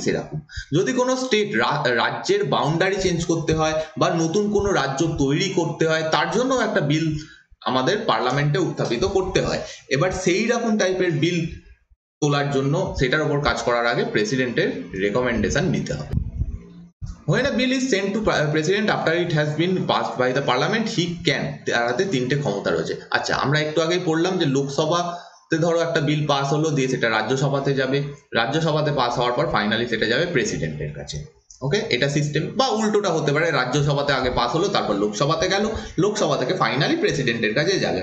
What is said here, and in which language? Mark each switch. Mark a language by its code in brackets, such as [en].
[bn] সেরকম যদি কোনো স্টেট রাজ্যের বাউন্ডারি চেঞ্জ করতে হয় বা নতুন কোনো রাজ্য তৈরি করতে হয়, তার জন্য একটা বিল আমাদের পার্লামেন্টে উত্থাপিত করতে হয়। এবার সেই রকম টাইপের বিল তোলার জন্য সেটার উপর কাজ করার আগে প্রেসিডেন্টের রেকমেন্ডেশন নিতে হবে। [en] When a bill is sent to president after it has been passed by the parliament, he can, [bn] তার হাতে 3টে ক্ষমতা রয়েছে। আচ্ছা, আমরা একটু আগেই পড়লাম যে লোকসভাতে ধরো একটা বিল পাস হলো, দিয়ে সেটা রাজ্যসভাতে যাবে, রাজ্যসভাতে পাস হওয়ার পর ফাইনালি সেটা যাবে প্রেসিডেন্টের কাছে। ওকে, এটা সিস্টেম। বা উল্টোটা হতে পারে, রাজ্যসভাতে আগে পাস হলো, তারপর লোকসভাতে গেল, লোকসভা থেকে ফাইনালি প্রেসিডেন্টের কাছে যাবে।